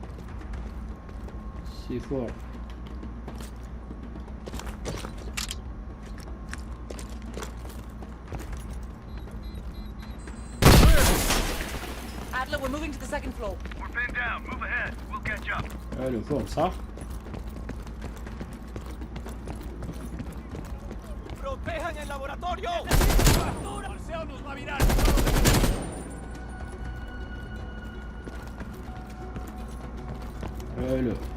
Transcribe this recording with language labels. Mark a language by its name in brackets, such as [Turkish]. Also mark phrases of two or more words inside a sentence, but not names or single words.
[English] C4. Adler, we're moving to the second floor. We're pinned down. Move ahead. We'll catch up. [Arabic] حلو فوق صح؟ [Spanish] ¡Protejan el laboratorio! ¡Marceo nos va a virar! [Arabic] حلو.